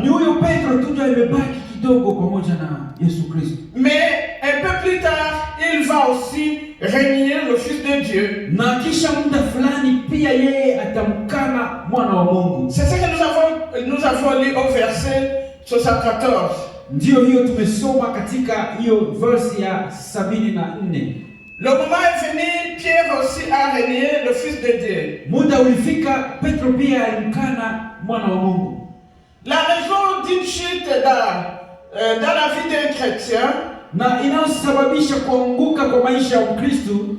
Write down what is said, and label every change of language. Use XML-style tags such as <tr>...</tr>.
<sw>Ni huyo Petro tu ndio amebaki kidogo pamoja na Yesu Kristo.</sw> <fr>Mais un peu plus tard, il va aussi renier le Fils de Dieu.</fr> <sw>Na kisha muda fulani pia yeye atamkana mwana wa Mungu.</sw> <fr>C'est ce que nous avons lu au verset 74.</fr> <sw>Ndiyo hiyo tumesoma katika hiyo verse ya 74.</sw> <fr>Le moment est venu, Pierre aussi a renié le Fils de Dieu.</fr> <sw>Muda ulifika, Petro pia alimkana mwana wa Mungu.</sw> <fr>La raison d'une chute dans la vie d'un chrétien,</fr> <sw>Na inayosababisha kuanguka kwa maisha ya Ukristo</sw>